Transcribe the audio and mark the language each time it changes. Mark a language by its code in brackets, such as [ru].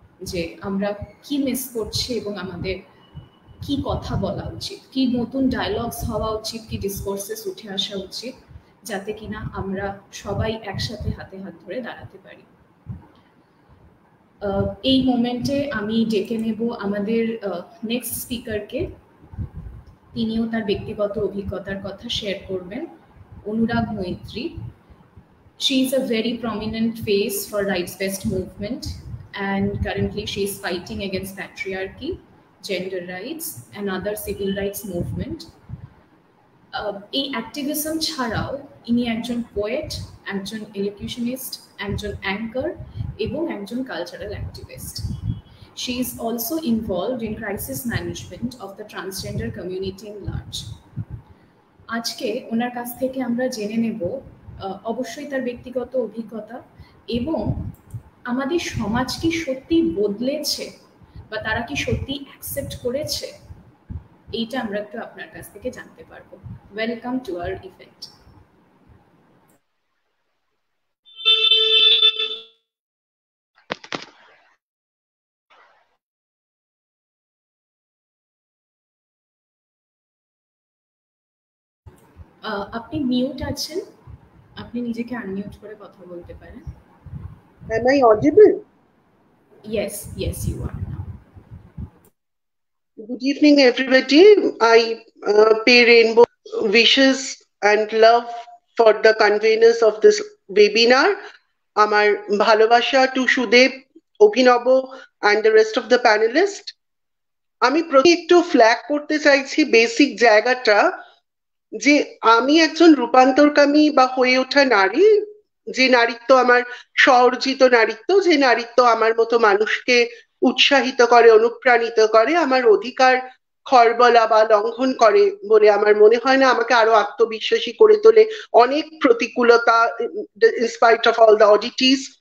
[bn] যে আমরা কি মিস করছি এবং আমাদের কি কথা বলা উচিত, কি নতুন ডায়লগস হওয়া উচিত, কি ডিসকোর্সেস উঠে আসা উচিত, যাতে কিনা আমরা সবাই একসাথে হাতে হাত ধরে দাঁড়াতে পারি। এই মোমেন্টে আমি ডেকে নেব আমাদের নেক্সট স্পিকারকে। তিনিও তার ব্যক্তিগত অভিজ্ঞতার কথা শেয়ার করবেন, অনুরাগ মৈত্রী। [en] She is a very prominent face for rights-based movement, and currently she is fighting against patriarchy, gender rights, and other civil rights movement. [bn] এই অ্যাক্টিভিজম ছাড়াও ইনি একজন পোয়েট, একজন এলোকিউশনিস্ট, একজন অ্যাঙ্কার এবং একজন cultural activist. [en] She is also involved in crisis management of the transgender community in large. [bn] আজকে ওনার কাছ থেকে আমরা জেনে নেব অবশ্যই তার ব্যক্তিগত অভিজ্ঞতা এবং আমাদের সমাজ কি সত্যি বদলেছে বা তারা কি সত্যি অ্যাকসেপ্ট করেছে, এইটা আমরা একটু আপনার কাছ থেকে জানতে পারবো। [en] Welcome to our event. [bn] আপনি মিউট আছেন, আপনি নিজেকে আনমিউট করে কথা বলতে পারেন। [en] Am I audible? Yes, yes, you are now. Good evening, everybody. I pay rainbow wishes and love for the conveners of this webinar. [bn] Amar bhalobasha [en] to Shudev, Obhinav, and the rest of the panelists. [bn] আমি প্রথমে একটু flag করতে চাইছি basic জায়গাটা, যে আমি একজন রূপান্তরকামী বা হয়ে ওঠা নারী, যে নারীত্ব আমার স্বঅর্জিত নারীত্ব, যে নারীত্ব আমার মতো মানুষকে উৎসাহিত করে, অনুপ্রাণিত করে, আমার অধিকার খরবলা বা লঙ্ঘন করে বলে আমার মনে হয় না, আমাকে আরো আত্মবিশ্বাসী করে তোলে অনেক প্রতিকূলতা, [en] In spite of all the oddities.